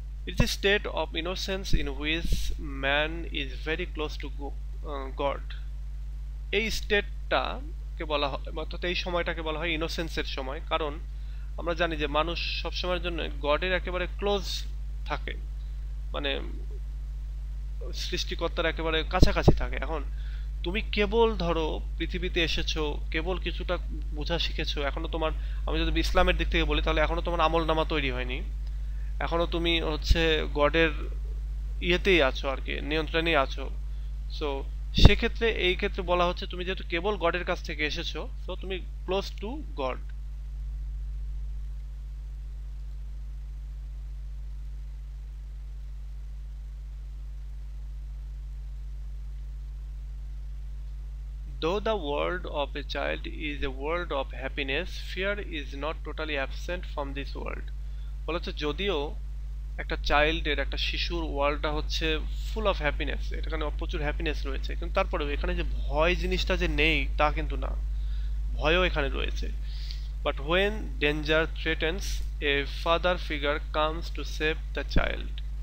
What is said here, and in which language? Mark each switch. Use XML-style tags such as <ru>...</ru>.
<en>It is a state of innocence in which man is very close to God.</en> <bn>এই স্টেটটাকে বলা হয়, অর্থাৎ এই সময়টাকে বলা হয় ইনোসেন্সের সময়, কারণ আমরা জানি যে মানুষ সবসময়ের জন্য গডের একেবারে ক্লোজ থাকে, মানে সৃষ্টিকর্তার একেবারে কাছাকাছি থাকে। এখন তুমি কেবল ধরো পৃথিবীতে এসেছো, কেবল কিছুটা বোঝা শিখেছো, এখনো তোমার, আমি যদি ইসলামের দিক থেকে বলি তাহলে এখনো তোমার আমল নামা তৈরি হয়নি, এখনো তুমি হচ্ছে গডের ইয়েতেই আছো আর কি, নিয়ন্ত্রণেই আছো। সো সেক্ষেত্রে এই ক্ষেত্রে বলা হচ্ছে তুমি যেহেতু কেবল গডের কাছ থেকে এসেছো, সো তুমি close two god.</bn> <en>Though the world of a child is a world of happiness, fear is not totally absent from this world.</en> <bn>বলছে যদিও একটা চাইল্ডের, একটা শিশুর ওয়ার্ল্ডটা হচ্ছে ফুল অফ হ্যাপিনেস, এখানে প্রচুর হ্যাপিনেস রয়েছে, কিন্তু তারপরেও এখানে যে ভয় জিনিসটা যে নেই তা কিন্তু না, ভয়ও এখানে রয়েছে।</bn> <en>But when danger threatens a father figure comes to save the child.</en>